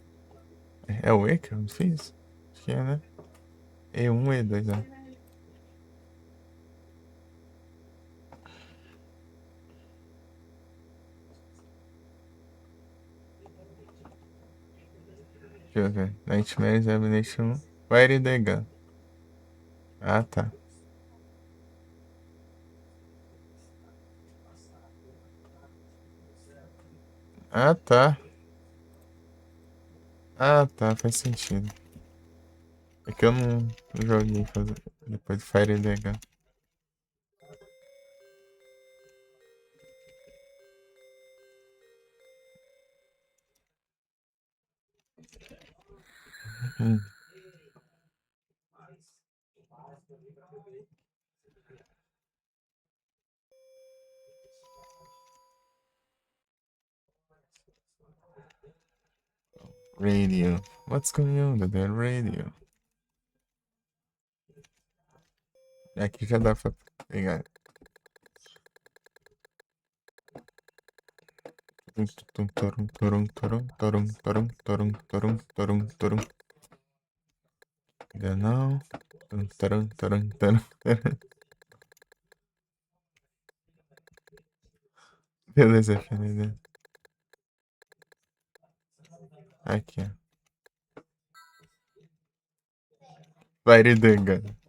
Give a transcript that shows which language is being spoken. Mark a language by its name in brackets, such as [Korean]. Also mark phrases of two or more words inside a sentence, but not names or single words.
[Portuguese] É o E que eu não fiz? Acho que é, né? E1, E2, né? Deixa eu ver. Nightmare Examination. Fire the Gun. Ah, tá. Ah, tá. Ah, tá. Faz sentido. É que eu não joguei depois de Fire the Gun. Hum. Radio. [English] What's going on with the radio? [Portuguese] Aqui já dá pra pegar. Tum, torum, torum, torum, torum, torum, torum, torum, torum, torum. Ainda não. Torum, torum, torum, torum. Beleza, beleza. Aqui, ó. Varedanga.